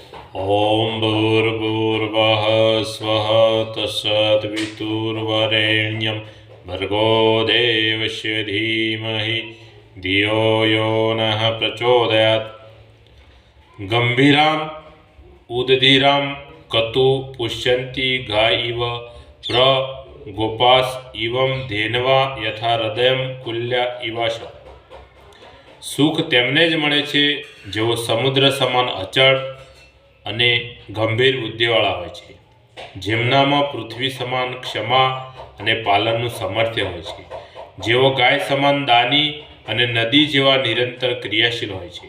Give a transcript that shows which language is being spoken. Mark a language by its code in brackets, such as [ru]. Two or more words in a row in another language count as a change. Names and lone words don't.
[sa] ॐ भूर्भुवः स्वः तत्सवितुर्वरेण्यं भर्गो देवस्य धीमहि धियो यो नः प्रचोदयात्। गम्भीराम् उदधीरां कतु पुष्यन्ति गा इव प्र गोपास इवं धेनवा यथा हृदय कुल्या इवाश। [gu] સુખ તેમને જ મળે છે જેઓ સમુદ્ર સમાન અચળ અને ગંભીર બુદ્ધિવાળા હોય છે, જેમનામાં પૃથ્વી સમાન ક્ષમા અને પાલનનું સામર્થ્ય હોય છે, જેઓ ગાય સમાન દાની અને નદી જેવા નિરંતર ક્રિયાશીલ હોય છે।